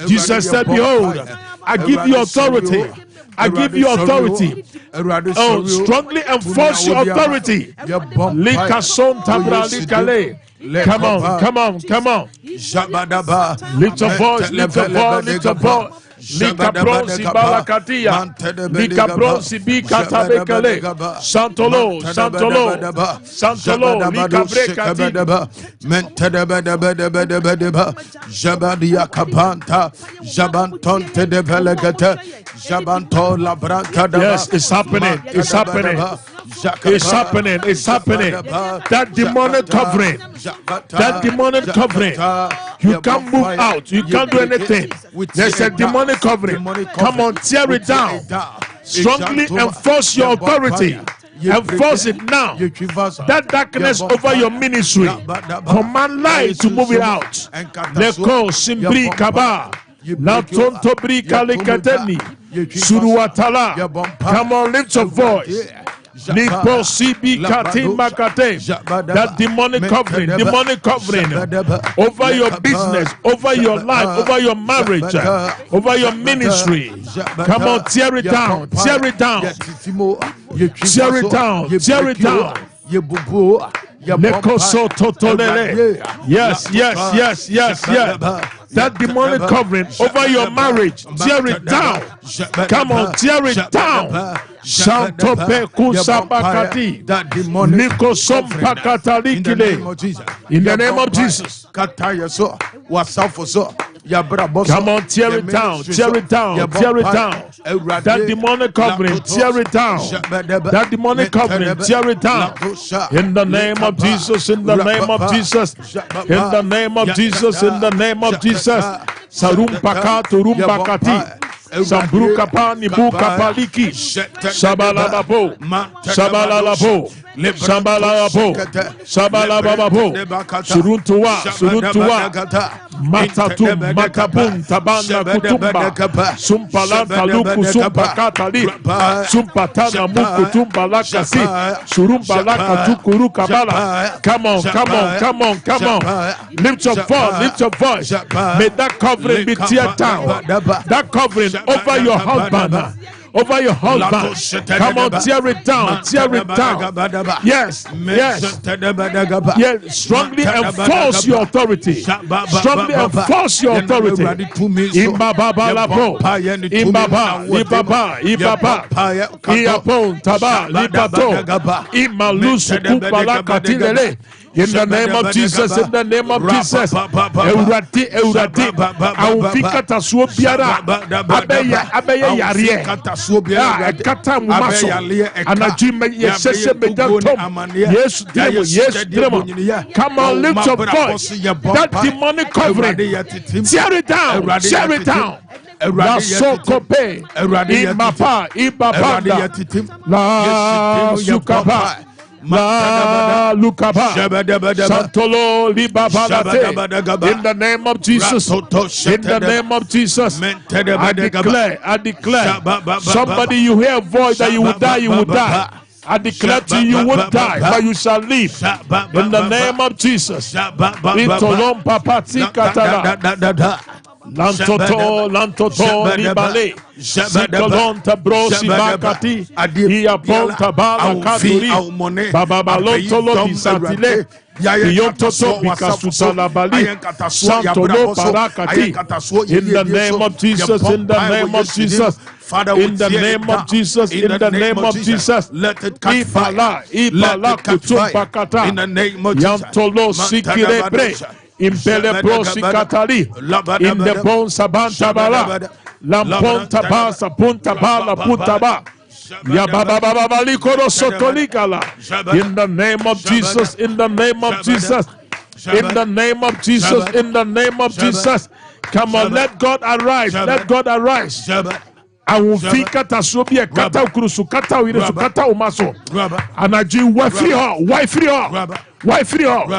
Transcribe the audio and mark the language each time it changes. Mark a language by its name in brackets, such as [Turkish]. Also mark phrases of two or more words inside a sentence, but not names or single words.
[English] Jesus said, behold, I give you authority I give you authority. Oh, strongly enforce your authority. Come on, come on, come on. Lift your voice, lift your voice, lift your voice. Lika bronzi balakatia, lika bronzi bikata bekale, santolo, santolo, santolo, lika brekati, mentedebedebedebedebedeba, jabadia kapanta, jabantonte de velegate, jabanto labranta. Yes, it's happening, it's happening. It's happening, it's happening. That demonic covering, that demonic covering, you can't move out, you can't do anything. There's a demonic covering. Come on, tear it down. Strongly enforce your authority. Enforce it now. That darkness over your ministry, command light to move it out. Leko simbri kaba, la tonto bri kalikateni, suruatala. Come on, lift your voice. That demonic covering over your business, over your life, over your marriage, over your ministry. Come on, tear it down, tear it down, tear it down, tear it down. Yes, yes, yes, yes, yes. That demonic covering over your marriage, tear it down. Come on, tear it down. Shantope kusabakati. Niko sompakatalikile. In the name of Jesus. Come on, tear it down, tear it down, tear it down. That demonic covering, tear it down. That demonic covering, tear it down. In the name of Jesus, in the name of Jesus, in the name of Jesus, in the name of Jesus. Sarumpaka turumbakati. Sambruka pani buka paliki. Shabalabo, shabalabo, shabalabo, shabalabo, suruntua, suruntua. Matatum, matabun, tabana kutumba, sumpalanta luku, sumpakatali, sumpatana muku, tumbalakasi, surumbalaka tukuru kabala. Come on, come on, come on, come on. Lift your voice, lift your voice. May that covering be teared down. That covering over your husband. Over your husband. Come on, tear it down, tear it down. Yes, yes. Yes, strongly enforce your authority. Strongly enforce your authority. Imbaba lapo, imbaba, ibaba, ibaba, iapon, taba, libato, imalusu kupalakatilele. In the name of Jesus, in the name of Jesus. Eurati, eurati. Aufika tasuo biara. Abeya yarie. Kata mumaso. Anajime yesese medantom. Yes, demo, yes, demo. Come on, lift your voice. That demonic covering. Tear it down, tear it down. La sokope. Imapa, ibabanda. La sukapa. La Lukaba Santolo Libabalate. In the name of Jesus, in the name of Jesus, I declare, somebody you hear a voice that you will die, you will die. I declare to you, you won't die, but you shall live. In the name of Jesus. Itolom papati katala. Lantoto, libale. Zikolonta brosi bakati. Iaponta bala kaduri. Bababalotolo bisatile. Iyontoto bikasuta bali. Santolo parakati. In the name of Jesus, in the name of Jesus. In the name of Jesus, in the name of Jesus, let it catch fire. Ibala kutumpakata. In the name of Jesus. Yantolo sikirebre. Impele brosi katali. In the bone sabanta bala. Lamponta basa punta bala punta ba. Yababababalikoro sotolikala. In the name of Jesus, in the name of Jesus. In the name of Jesus, in the name of Jesus. Come on, let God arise. Let God arise. Awufika tasobia kata ukurusu kata uiresu kata umaso. Anaji wafri ho, wafri ho, wafri ho.